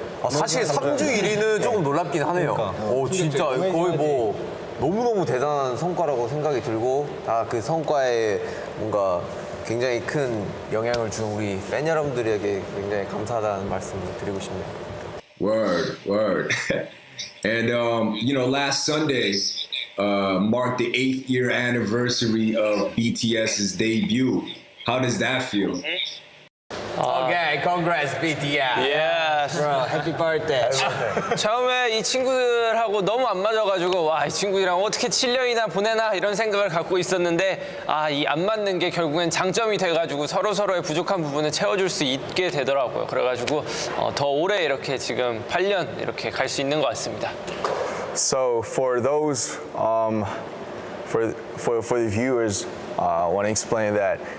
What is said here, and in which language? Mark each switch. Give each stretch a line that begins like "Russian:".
Korean: 사실 3주 1위는 조금 놀랍긴 하네요. 진짜 거의 뭐 너무너무 대단한 성과라고 생각이 들고 다 그 성과에 뭔가 굉장히 큰 영향을 준 우리 팬 여러분들에게 굉장히 감사하다는 말씀을 드리고 싶네요.
English: Word. And last Sunday marked the 8th year anniversary of BTS's debut. How does that feel? Okay, congrats BTS. Yes. Bro, happy birthday.
Korean: 처음에 이 친구들하고 너무 안 맞아가지고 와, 이 친구들이랑 어떻게 7년이나 보내나 이런 생각을 갖고 있었는데 이 안 맞는 게 결국엔 장점이 돼가지고 서로의 부족한 부분을 채워줄 수 있게 되더라고요. 그래가지고 더 오래 이렇게 지금 8년 이렇게 갈 수 있는 것 같습니다.
English: So for those, for the viewers, I want to explain that.